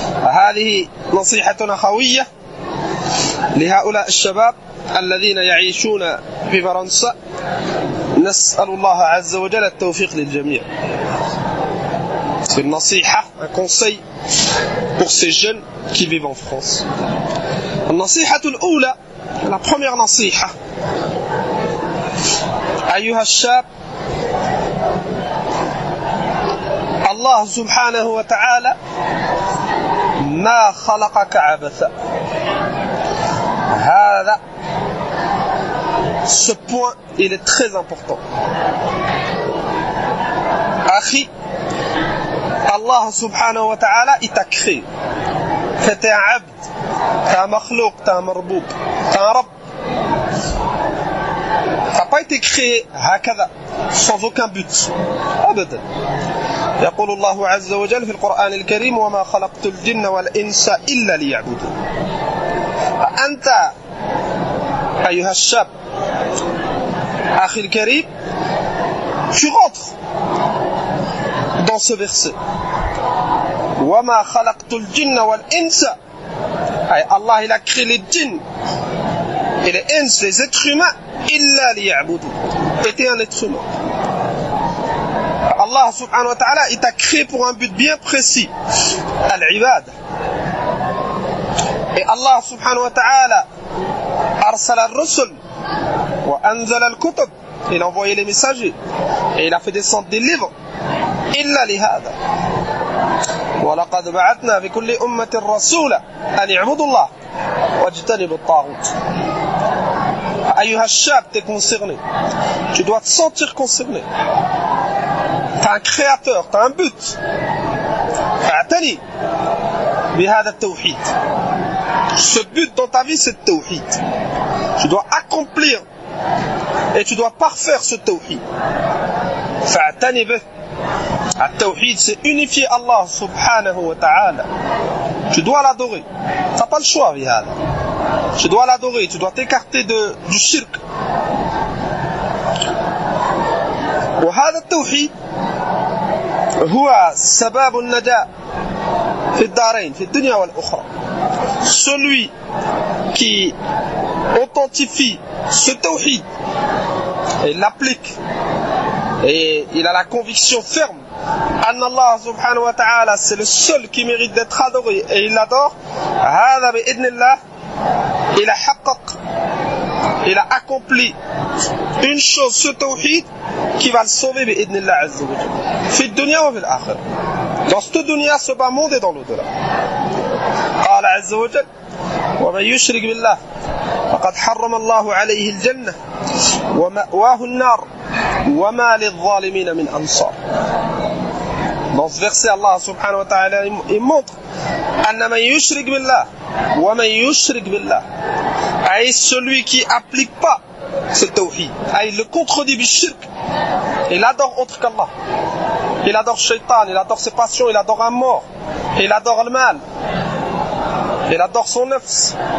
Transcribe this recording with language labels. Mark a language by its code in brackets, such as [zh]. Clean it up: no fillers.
[ar] هذه نصيحة أخوية لهؤلاء الشباب الذين يعيشون في فرنسا. نسأل الله عز وجل التوفيق للجميع. [fr] C'est une nasiha, un conseil pour ces jeunes qui vivent en France. [ar] النصيحة الأولى, [fr] la première nasiha. [ar] أيها الشاب, الله سبحانه وتعالى ما خلقك عبثا. هذا, [fr] ce point il est très important. [ar] أخي, [fr] Allah subhanahu wa ta'ala il t'a créé. T'es un abd, t'es un makhlouk, t'es un marboub, t'es un rab. T'as pas été créé [ar] هكذا [fr] sans aucun but. [ar] أبدا. يقول الله عز وجل في القرآن الكريم وما خلقت الجن والإنس إلا ليعبدون. أنت أيها الشاب أخي الكريم, [fr] tu rentres dans ce verset. [ar] وما خلقت الجن والإنس, [fr] Allah il a créé les djinns et les ins, les êtres humains, [ar] إلا ليعبدون, [fr] était un être humain. Allah subhanahu wa ta'ala il t'a créé pour un but bien précis, al-ibad. Et Allah subhanahu wa ta'ala arsal al-rusul wa anzal al-kutub, il a envoyé les messagers et il a fait descendre des livres. [ar] إلا لهذا ولقد بعثنا في كل أمة رسولا أن يعبدوا الله واجتنبوا الطاغوت. أيها الشاب, [fr] t'es concerné, tu dois te sentir concerné. T'as un créateur, t'as un but. [ar] فاعتني بهذا التوحيد. [fr] Ce but dans ta vie c'est le tawhid. Tu dois accomplir et tu dois parfaire ce tawhid. [ar] فاعتني به. [fr] التوحيد c'est unifier Allah subhanahu wa ta'ala. Tu dois l'adorer. T'as pas le choix [ar] بهذا. [fr] Tu dois l'adorer, tu dois t'écarter du shirk. [ar] وهذا التوحيد هو سبب النجاة في الدارين في الدنيا والأخرى. [fr] Celui qui authentifie ce tawhid et l'applique et il a la conviction ferme [ar] أن الله سبحانه وتعالى [fr] c'est le seul qui mérite d'être adoré et il l'adore, هذا بإذن الله il a حقق, il a accompli une chose, ce tawhid qui va le sauver [ar] بإذن الله عز وجل في الدنيا وفي الآخرة, [fr] dans cette dunya, ce bas monde et dans l'au-delà. [ar] قال عز وجل ومن يشرك بالله فقد حرم الله عليه الجنة ومأواه النار وما للظالمين من أنصار. [fr] Dans ce verset, Allah subhanahu wa ta'ala il montre [ar] أن من يشرك بالله ومن يشرك بالله, [fr] أي celui qui applique pas ce tawhid, il le contredit [ar] بالشرك, [fr] il adore autre qu'Allah, il adore Shaitan, il adore ses passions, il adore un mort, il adore le mal, il adore son nafs.